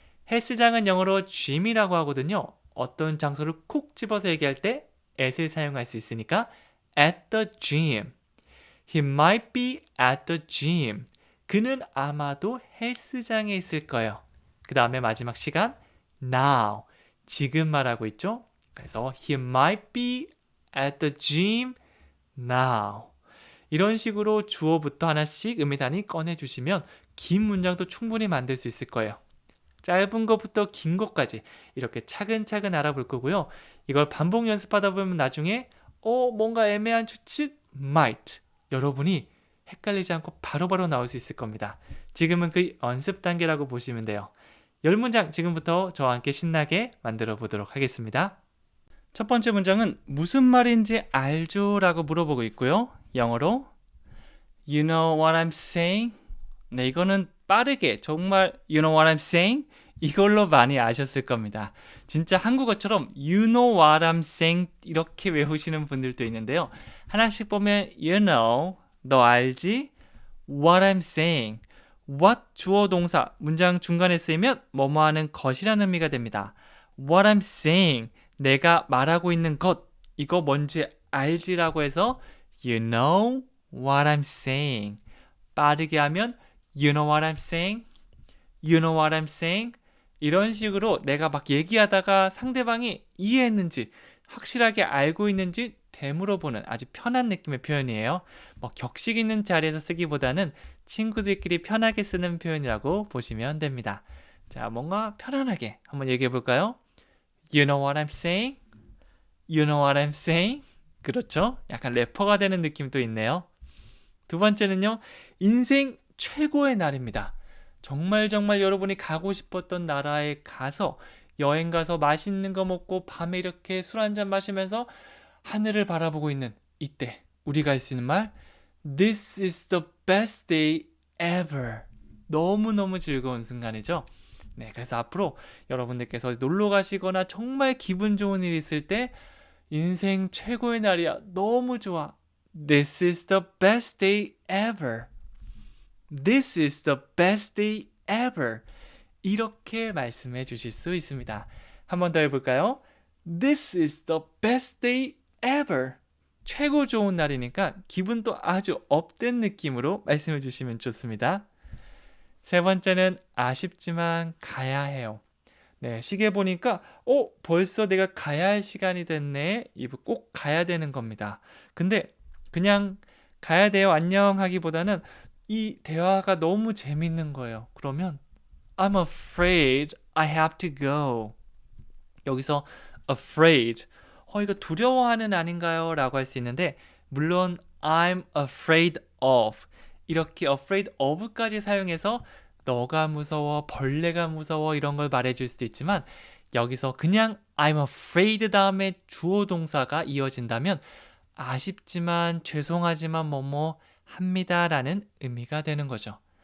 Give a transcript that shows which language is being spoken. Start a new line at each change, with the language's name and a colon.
Korean: 헬스장은 영어로 gym이라고 하거든요. 어떤 장소를 콕 집어서 얘기할 때 at을 사용할 수 있으니까
English: at the gym. He might be at the gym.
Korean: 그는 아마도 헬스장에 있을 거예요. 그 다음에 마지막 시간 now. 지금 말하고 있죠. 그래서
English: he might be at the gym now.
Korean: 이런 식으로 주어부터 하나씩 의미단위 꺼내주시면 긴 문장도 충분히 만들 수 있을 거예요. 짧은 것부터 긴 것까지 이렇게 차근차근 알아볼 거고요. 이걸 반복 연습하다 보면 나중에 뭔가 애매한 추측 might 여러분이 헷갈리지 않고 바로바로 나올 수 있을 겁니다. 지금은 그 연습 단계라고 보시면 돼요. 10문장 지금부터 저와 함께 신나게 만들어 보도록 하겠습니다. 첫 번째 문장은 무슨 말인지 알죠? 라고 물어보고 있고요. 영어로
English: You know what I'm saying?
Korean: 네, 이거는 빠르게 정말
English: You know what I'm saying?
Korean: 이걸로 많이 아셨을 겁니다. 진짜 한국어처럼
English: You know what I'm saying
Korean: 이렇게 외우시는 분들도 있는데요. 하나씩 보면
English: You know,
Korean: 너 알지?
English: What I'm saying.
Korean: What 주어 동사 문장 중간에 쓰이면 뭐뭐 하는 것이라는 의미가 됩니다.
English: What I'm saying.
Korean: 내가 말하고 있는 것 이거 뭔지 알지라고 해서
English: You know what I'm saying.
Korean: 빠르게 하면
English: You know what I'm saying? You know what I'm saying?
Korean: 이런 식으로 내가 막 얘기하다가 상대방이 이해했는지 확실하게 알고 있는지 되물어보는 아주 편한 느낌의 표현이에요. 뭐 격식 있는 자리에서 쓰기보다는 친구들끼리 편하게 쓰는 표현이라고 보시면 됩니다. 자, 뭔가 편안하게 한번 얘기해 볼까요?
English: You know what I'm saying? You know what I'm saying?
Korean: 그렇죠? 약간 래퍼가 되는 느낌도 있네요. 두 번째는요. 인생 최고의 날입니다. 정말 여러분이 가고 싶었던 나라에 가서 여행 가서 맛있는 거 먹고 밤에 이렇게 술 한잔 마시면서 하늘을 바라보고 있는 이때 우리가 할 수 있는 말
English: This is the best day ever.
Korean: 너무너무 즐거운 순간이죠. 네, 그래서 앞으로 여러분들께서 놀러 가시거나 정말 기분 좋은 일이 있을 때 인생 최고의 날이야. 너무 좋아.
English: This is the best day ever. This is the best day ever.
Korean: 이렇게 말씀해 주실 수 있습니다. 한 번 더 해볼까요?
English: This is the best day ever.
Korean: 최고 좋은 날이니까 기분도 아주 업된 느낌으로 말씀해 주시면 좋습니다. 세 번째는 아쉽지만 가야 해요. 네, 시계 보니까 벌써 내가 가야 할 시간이 됐네. 이거 꼭 가야 되는 겁니다. 근데 그냥 가야 돼요. 안녕 하기보다는 이 대화가 너무 재밌는 거예요. 그러면
English: I'm afraid I have to go.
Korean: 여기서 afraid 이거 두려워하는 아닌가요? 라고 할 수 있는데 물론
English: I'm afraid of
Korean: 이렇게 afraid of까지 사용해서 너가 무서워, 벌레가 무서워 이런 걸 말해줄 수도 있지만 여기서 그냥 I'm afraid 다음에 주어 동사가 이어진다면 아쉽지만 죄송하지만 뭐뭐 합니다 라는 의미가 되는 거죠.